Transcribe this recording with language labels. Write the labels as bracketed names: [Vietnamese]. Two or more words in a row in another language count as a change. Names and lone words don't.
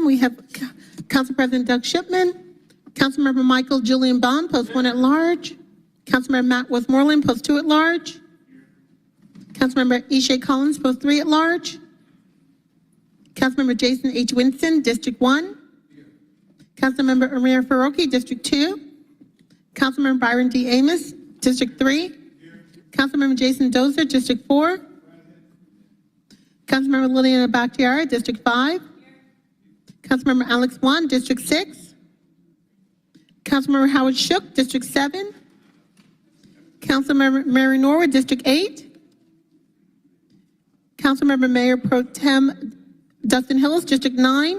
[English] We have Council President Doug Shipman, Councilmember Michael Julian Bond, Post 1 at Large, Councilmember Matt Westmoreland, Post 2 at Large, Councilmember Ishay Collins, Post 3 at Large, Councilmember Jason H. Winston, District 1, Councilmember Amir Faroki, District 2, Councilmember Byron D. Amos, District 3, Councilmember Jason Dozier, District 4, Councilmember Liliana Bakhtiari, District 5, Councilmember Alex Wan, District 6, Councilmember Howard Shook, District 7, Councilmember Mary Norwood, District 8, Councilmember Mayor Pro Tem Dustin Hillis, District 9,